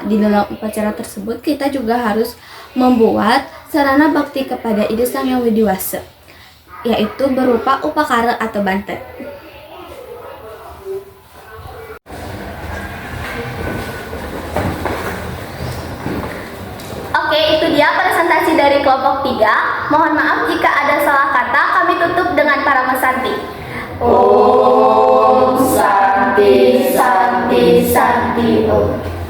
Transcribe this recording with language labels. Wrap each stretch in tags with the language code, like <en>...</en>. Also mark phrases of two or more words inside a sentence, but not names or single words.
<id>Di dalam upacara tersebut kita juga harus membuat sarana bakti kepada Ida Sang Hyang Widiwasa, yaitu berupa upakara atau banten. Oke, itu dia presentasi dari kelompok 3. Mohon maaf jika ada salah kata. Kami tutup dengan para mesanti.</id> <sa>Om Santi, Santi, Santi, oh.</sa>